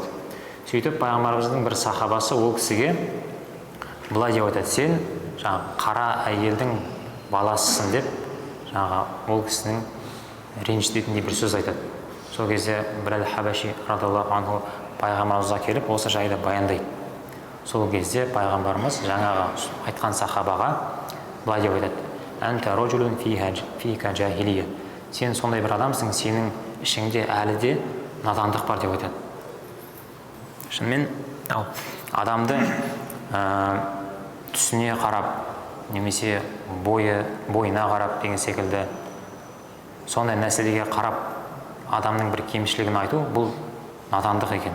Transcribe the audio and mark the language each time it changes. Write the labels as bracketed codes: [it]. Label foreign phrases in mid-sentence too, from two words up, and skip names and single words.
[kk] Сөйтіп пайғамбарымыздың бір сахабасы ол кісіге былай деп айтады: "Сен жаңа қара әйелдің баласысың" деп, жаңа ол кісінің ренжітетіндей бір сөз айтады. Сол кезде Билал Хабаши [ar] رضي الله عنه [kk] пайғамбарымызға келіп осы жайды баяндайды. Сол кезде пайғамбарымыз жаңағы айтқан сахабаға былай деп айтады: [ar] "أنت رجل فيك جاهلية." [kk] Сен сондай бір адамсың, сенің ішіңде әлі де надандық бар деп айтады. Шынымен адамды түсіне қарап, немесе бойына қарап деген секілді сондай нәрселерге қарап адамның бір кемшілігін айту, бұл надандық екен.